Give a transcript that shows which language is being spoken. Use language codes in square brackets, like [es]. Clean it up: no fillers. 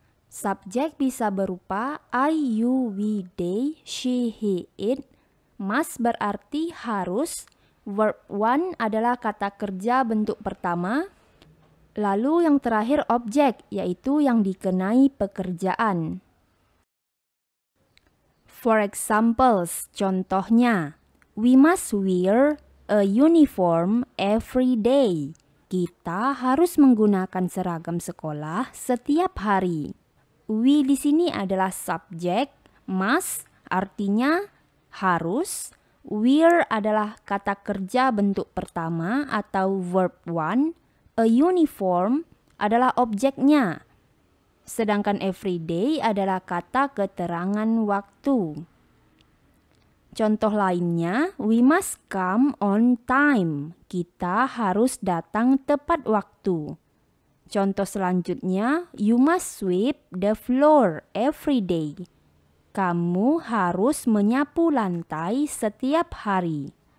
[id] Subjek bisa berupa I, you, we, they, she, he, it. Must berarti harus. Verb one adalah kata kerja bentuk pertama. Lalu yang terakhir objek, yaitu yang dikenai pekerjaan. [en] For examples, [id] contohnya, [en] we must wear a uniform every day. [id] Kita harus menggunakan seragam sekolah setiap hari. We di sini adalah subjek, must artinya harus, wear adalah kata kerja bentuk pertama atau verb one, a uniform adalah objeknya. Sedangkan everyday adalah kata keterangan waktu. Contoh lainnya, [en] we must come on time. [id] Kita harus datang tepat waktu. Contoh selanjutnya, [en] you must sweep the floor every day. [id] Kamu harus menyapu lantai setiap hari.